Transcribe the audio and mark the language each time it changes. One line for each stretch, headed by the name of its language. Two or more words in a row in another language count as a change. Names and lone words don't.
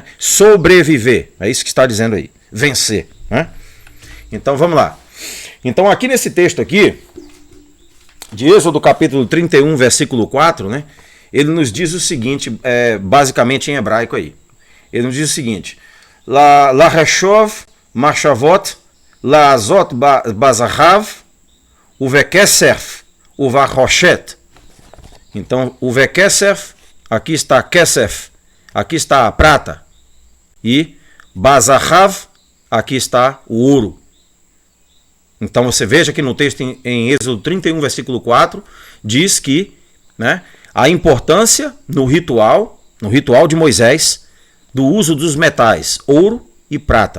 Portuguese: Sobreviver, é isso que está dizendo aí, vencer, né? Então vamos lá. Então aqui nesse texto aqui, de Êxodo capítulo 31, versículo 4, né? Ele nos diz o seguinte, basicamente em hebraico aí. Ele nos diz o seguinte:
Hebrew: לחשב מחשבת לעשת בזהב ובכסף ובנחשת.
Portuguese: Então, uvekesef, aqui está kesef, aqui está a prata, e bazahav, aqui está o ouro. Então você veja que no texto em Êxodo 31, versículo 4, diz que, né, a importância no ritual de Moisés, do uso dos metais, ouro e prata.